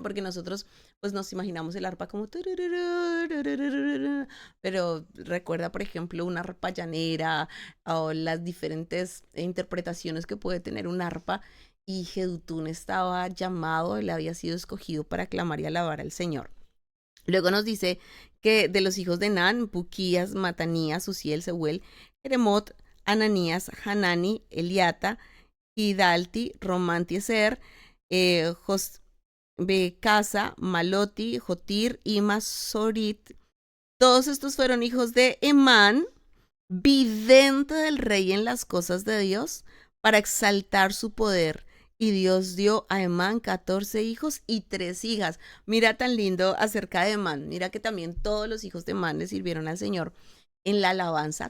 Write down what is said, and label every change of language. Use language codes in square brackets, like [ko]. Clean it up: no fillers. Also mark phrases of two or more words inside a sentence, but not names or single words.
[es] Porque nosotros pues nos imaginamos el arpa como pero recuerda, por ejemplo, una arpa llanera o las diferentes interpretaciones que puede tener un arpa y Jedutún estaba llamado, él había sido escogido para aclamar y alabar al Señor. Luego nos dice que de los hijos de Nan, Buquías, Matanías, Uziel, Seuel, Jeremot, Ananías, Hanani, Eliata, Hidalti, Romantieser, Becasa, Maloti, Jotir y Masorit. Todos estos fueron hijos de Emán, vidente del rey en las cosas de Dios, para exaltar su poder. Y Dios dio a Emán 14 hijos y 3 hijas. Mira tan lindo acerca de Emán. Mira que también todos los hijos de Emán le sirvieron al Señor en la alabanza.